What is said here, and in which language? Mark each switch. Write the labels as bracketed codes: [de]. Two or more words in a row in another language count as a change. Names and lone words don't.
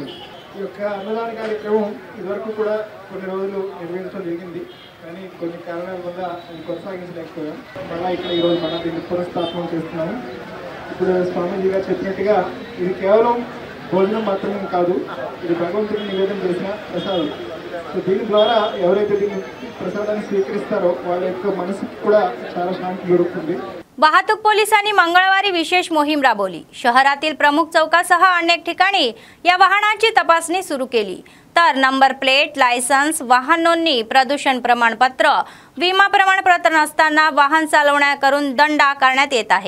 [te] ఈ యొక్క అన్నదాన కార్యక్రమం ఇదివరకు కూడా కొన్ని రోజులు నిర్వహించడం జరిగింది. కానీ కొన్ని కారణాల వల్ల అది కొనసాగించలేకపోయాం. మళ్ళీ ఇక్కడ ఈరోజు మనం దీన్ని పునఃస్థాపన చేస్తున్నాము. ఇప్పుడు స్వామీజీ గారు చెప్పినట్టుగా ఇది కేవలం భోజనం మాత్రమే కాదు, ఇది భగవంతుడిని నివేదన చేసిన ప్రసాదం. సో దీని ద్వారా ఎవరైతే దీన్ని ప్రసాదానే స్వీకారతారో వాళ్ళ యొక్క మనసుకి కూడా చాలా శాంతి దొరుకుతుంది. [mr] वाहतूक पोलिसांनी मंगळवारी विशेष मोहीम राबवली. शहरातील प्रमुख चौकासह अनेक ठिकाणी या वाहनांची तपासणी सुरू केली. तर नंबर प्लेट, लायसन्स, वाहन नोंदणी, प्रदूषण प्रमाणपत्र, विमा प्रमाणपत्र नसताना वाहन चालवण्याकरून दंड आकारण्यात येत आहे.